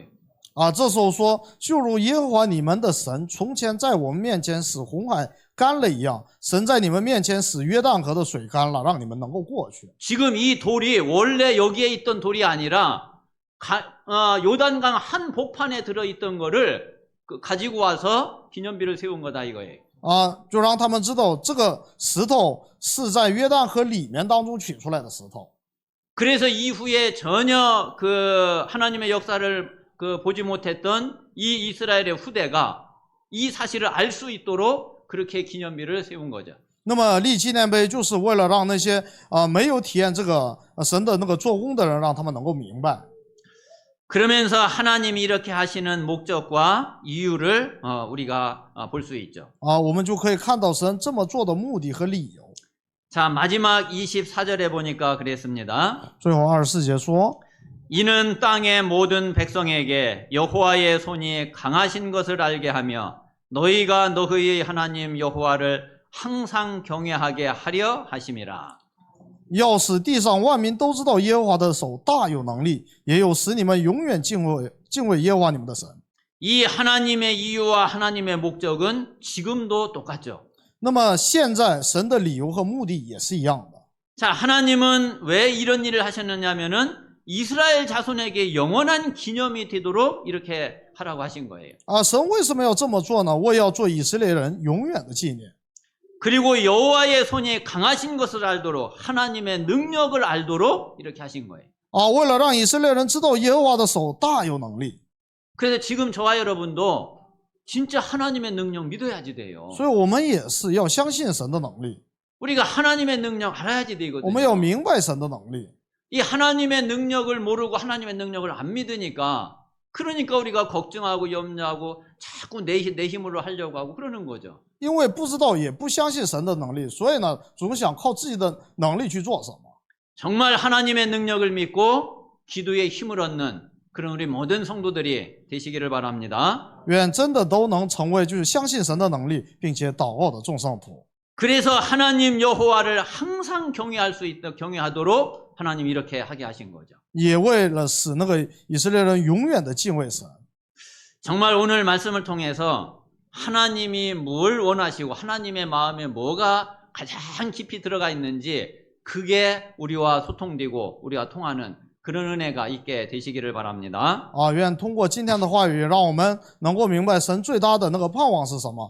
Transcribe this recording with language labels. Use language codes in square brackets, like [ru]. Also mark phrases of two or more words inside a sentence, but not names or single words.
[zh] 啊，这时候说，就如耶和华你们的神从前在我们面前使红海干了一样，神在你们面前使约旦河的水干了，让你们能够过去。 [ko] 지금 이 돌이 원래 여기에 있던 돌이 아니라 요단강 한 복판에 들어있던 거를 가지고 와서 기념비를 세운 거다 이거예요. [zh] 啊，就让他们知道这个石头是在约旦河里面当中取出来的石头。 [ko] 그래서 이후에 전혀 그 하나님의 역사를 보지 못했던 이 이스라엘의 후대가 이 사실을 알 수 있도록 그렇게 기념비를 세운 거죠. [zh] 那么立纪念碑就是为了让那些没有体验这个神的那个做工的人，让他们能够明白。 [ko] 그러면서 하나님이 이렇게 하시는 목적과 이유를 우리가 볼 수 있죠. [zh] 啊，我们就可以看到神这么做的目的和理由。 [ko] 자, 마지막 24절에 보니까 그랬습니다. [zh] 最后24节说， [ko] 이는 땅의 모든 백성에게 여호와의 손이 강하신 것을 알게 하며 너희가 너희의 하나님 여호와를 항상 경외하게 하려 하심이라. [zh] 要使地上万民都知道耶和华的手大有能力，也有使你们永远敬畏耶和华你们的神。 [ko] 이 하나님의 이유와 하나님의 목적은 지금도 똑같죠. [zh] 那么现在神的理由和目的也是一样的。 [ko] 자, 하나님은 왜 이런 일을 하셨느냐면은 이스라엘 자손에게 영원한 기념이 되도록 이렇게 하라고 하신 거예요. [zh] 啊，神为什么要这么做呢？为要做以色列人永远的纪念。 [ko] 그리고 여호와의 손이 강하신 것을 알도록 하나님의 능력을 알도록 이렇게 하신 거예요. [zh] 啊，为了让以色列人知道耶和华的手大有能力。 [ko] 그래서 지금 저와 여러분도 진짜 하나님의 능력 믿어야지 돼요. [zh] 所以我们也是要相信神的能力， [ko] 우리가 하나님의 능력 알아야지 [zh] 我们要 [ko] 되거든요. [zh] 明白神的能力。 [ko] 이 하나님의 능력을 모르고 하나님의 능력을 안 믿으니까 그러니까 우리가 걱정하고 염려하고 자꾸 내 힘으로 하려고 하고 그러는 거죠. [zh] 因为不知道也不相信神的能力，所以呢，总想靠自己的能力去做什么。 [ko] 정말 하나님의 능력을 믿고 기도의 힘을 얻는 그런 우리 모든 성도들이 되시기를 바랍니다. [zh] 愿真的都能成为就是相信神的能力，并且祷告的众圣徒。 [ko] 그래서 하나님 여호와를 항상 경외하도록 하나님 이렇게 하게 하신 거죠. [zh] 也为了使那个以色列人永远的敬畏神。 [ko] 정말 오늘 말씀을 통해서 하나님이 뭘 원하시고 하나님의 마음에 뭐가 가장 깊이 들어가 있는지 그게 우리와 소통되고 우리와 통하는 그런 은혜가 있게 되시기를 바랍니다. [zh] 啊，愿通过今天的话语，让我们能够明白神最大的那个盼望是什么。